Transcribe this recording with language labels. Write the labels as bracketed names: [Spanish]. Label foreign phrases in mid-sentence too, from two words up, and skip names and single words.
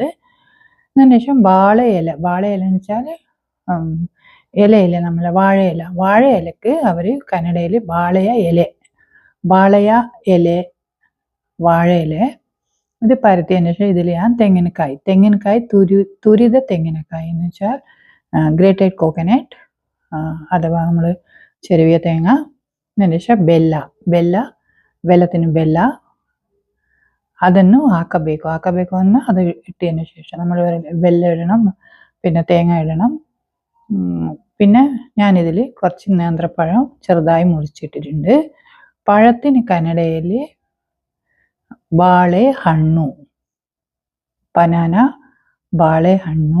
[Malayalam] അതിന് ശേഷം വാഴയില എന്ന് വെച്ചാൽ ഇലയില, നമ്മളെ വാഴയിലക്ക് അവർ കന്നഡയിൽ വാഴയില ഇത് പരത്തിയതിന് ശേഷം ഇതിൽ ഞാൻ തെങ്ങിനക്കായി തുരിത തെങ്ങിനക്കായി എന്ന് വെച്ചാൽ [English] grated coconut [Malayalam] അഥവാ നമ്മൾ ചെറിയ തേങ്ങ. അതിന് ശേഷം വെല്ലത്തിന് [Kannada] ಬೆಲ್ಲ ಅದನ್ನು ಹಾಕಬೇಕು [Malayalam] എന്ന് അത് ഇട്ടതിന് ശേഷം നമ്മൾ വെല്ല ഇടണം, പിന്നെ തേങ്ങ ഇടണം. പിന്നെ ഞാനിതിൽ കുറച്ച് നേന്ത്രപ്പഴം ചെറുതായി മുറിച്ചിട്ടിട്ടുണ്ട്. പഴത്തിന് കന്നഡയിൽ ಬಾಳೆಹಣ್ಣು, ബനാന ಬಾಳೆಹಣ್ಣು.